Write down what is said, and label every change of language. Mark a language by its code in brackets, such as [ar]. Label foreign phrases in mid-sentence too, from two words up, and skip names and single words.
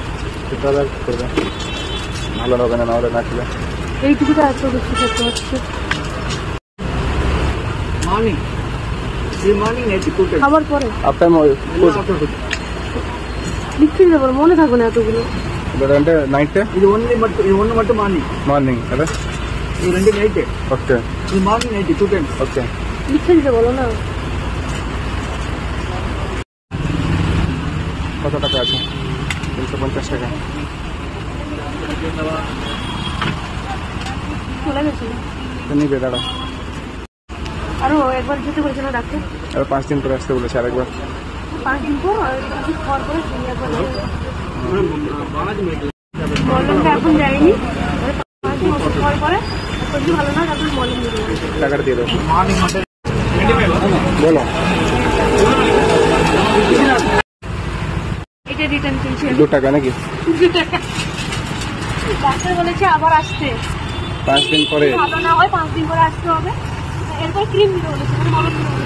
[bn] সেটা আর করবে ভালো হবে না, নাহলে না খেলে। এইটুকুটা এত বেশি খেতে হচ্ছে। খাবার পরে আপনার লিখতে দেবো, মনে থাকবে না এতগুলো। [te] నైట్ ఇది ఓన్లీ మట్టు మార్నింగ్ మార్నింగ్ కదా ఇది రెండు నైట్ ఓకే ఇది [en] morning night 2 times [te] ఓకే [bn] লিখে দিতে বলো না। কত টাকা আছে? 350 টাকা। চলে গেছে নিবে দাঁড়া, আরো একবার যেতে বলছে না ডাক্তার, আর 5 দিন পরে আসতে বলেছে আরেকবার। 5 দিন পর খাওয়ার পরে মলমটা এখন যায়নি, 5 দিন ওষুধ খাওয়ার পরে সবজি ভালো না, তারপর মলম দিয়ে দেবো। টাকাটা দিয়ে দেবো। [te] మార్నింగ్ అంటే [bn] বলো এটা রিটার্ন কিনছে 2 টাকা নাকি? ডাক্তার বলেছে আবার আসতে, 5 দিন পরে। ভালো না হয় 5 দিন পরে আসতে হবে। এরপর ক্রিম দিতে বলেছে, মানে মলম দিতে বলেছে।